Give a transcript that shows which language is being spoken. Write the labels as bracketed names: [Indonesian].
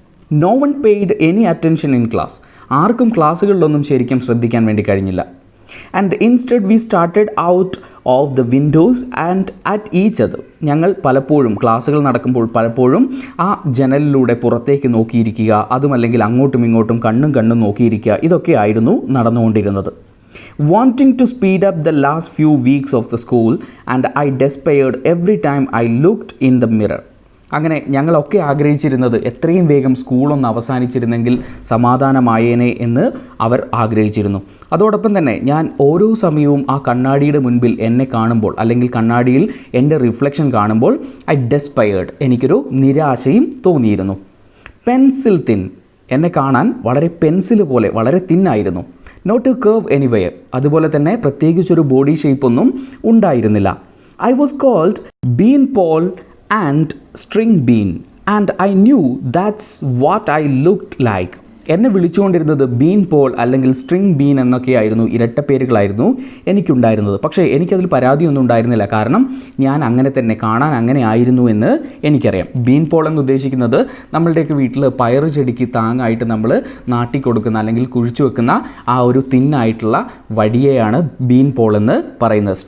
[English] No one paid any attention in class. [Malayalam] ആർക്കും ക്ലാസ്സുകളിലൊന്നും ശരിക്കും ശ്രദ്ധിക്കാൻ വേണ്ടി കഴിഞ്ഞില്ല. [English] And instead we started out of the windows and at each other. [Malayalam] ഞങ്ങൾ പലപ്പോഴും ക്ലാസ്സുകൾ നടക്കുമ്പോൾ പലപ്പോഴും ആ ജനലിലൂടെ പുറത്തേക്ക് നോക്കിയിരിക്കുക, അതുമല്ലെങ്കിൽ അങ്ങോട്ടും ഇങ്ങോട്ടും കണ്ണും നോക്കിയിരിക്കുക, ഇതൊക്കെയായിരുന്നു നടന്നുകൊണ്ടിരുന്നത്. [English] Wanting to speed up the last few weeks of the school, and I despaired every time I looked in the mirror. [Malayalam] അങ്ങനെ ഞങ്ങളൊക്കെ ആഗ്രഹിച്ചിരുന്നത് എത്രയും വേഗം സ്കൂളൊന്ന് അവസാനിച്ചിരുന്നെങ്കിൽ സമാധാനമായേനെ എന്ന് അവർ ആഗ്രഹിച്ചിരുന്നു. അതോടൊപ്പം തന്നെ ഞാൻ ഓരോ സമയവും ആ കണ്ണാടിയുടെ മുൻപിൽ എന്നെ കാണുമ്പോൾ, അല്ലെങ്കിൽ കണ്ണാടിയിൽ എൻ്റെ റിഫ്ലക്ഷൻ കാണുമ്പോൾ, [English] I despaired, [Malayalam] എനിക്കൊരു നിരാശയും തോന്നിയിരുന്നു. [English] pencil thin, [Malayalam] എന്നെ കാണാൻ വളരെ പെൻസിൽ പോലെ വളരെ തിന്നായിരുന്നു. [English] not a curve anywhere, [Malayalam] അതുപോലെ തന്നെ പ്രത്യേകിച്ചൊരു ബോഡി ഷേപ്പൊന്നും ഉണ്ടായിരുന്നില്ല. [English] I was called bean pole and string bean, and I knew that's what I looked like. [Malayalam] എന്നെ വിളിച്ചുകൊണ്ടിരുന്നത് ബീൻ പോൾ അല്ലെങ്കിൽ സ്ട്രിങ് ബീൻ എന്നൊക്കെയായിരുന്നു, ഇരട്ടപ്പേരുകളായിരുന്നു എനിക്കുണ്ടായിരുന്നത്. പക്ഷേ എനിക്കതിൽ പരാതിയൊന്നും ഉണ്ടായിരുന്നില്ല, കാരണം ഞാൻ അങ്ങനെ തന്നെ കാണാൻ അങ്ങനെ ആയിരുന്നു എന്ന് എനിക്കറിയാം. ബീൻ പോൾ എന്ന് ഉദ്ദേശിക്കുന്നത് നമ്മളുടെയൊക്കെ വീട്ടിൽ പയറ് ചെടിക്ക് താങ്ങായിട്ട് നമ്മൾ നാട്ടി കൊടുക്കുന്ന അല്ലെങ്കിൽ കുഴിച്ചു വെക്കുന്ന ആ ഒരു തിന്നായിട്ടുള്ള വടിയെയാണ് ബീൻ പോൾ എന്ന് പറയുന്നത്.